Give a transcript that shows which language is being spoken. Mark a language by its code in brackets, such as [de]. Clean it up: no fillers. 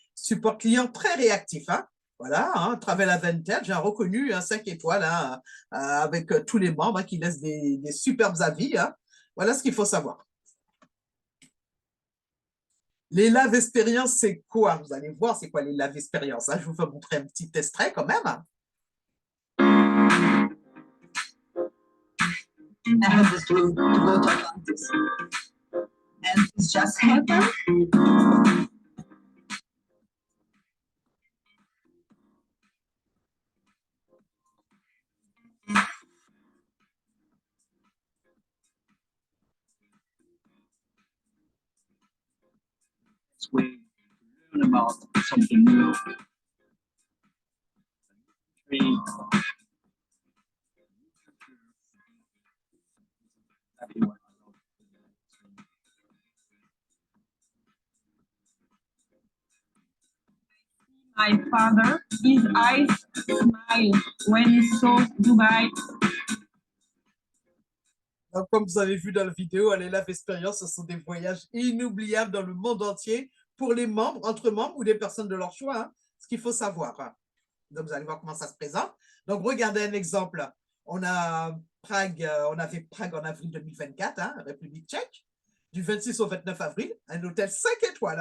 [fr] Support client très réactif. Hein? Voilà, hein, Travel Advantage, j'ai reconnu un 5 étoiles hein, avec tous les membres hein, qui laissent des superbes avis. Hein? Voilà ce qu'il faut savoir. Les live expériences, c'est quoi? Vous allez voir, c'est quoi les live expériences. Hein? Je vous fais montrer un petit extrait quand même. [en] I have this dream to go to Atlantis. And it's just happened. We learn about something new. My father, his eyes smiled when he saw Dubai. [fr] Donc, comme vous avez vu dans la vidéo, les live expériences, ce sont des voyages inoubliables dans le monde entier pour les membres, entre membres ou des personnes de leur choix, hein, ce qu'il faut savoir. Hein. Donc, vous allez voir comment ça se présente. Donc, regardez un exemple. On a Prague, on avait Prague en avril 2024, hein, République tchèque, du 26 au 29 avril, un hôtel 5 étoiles.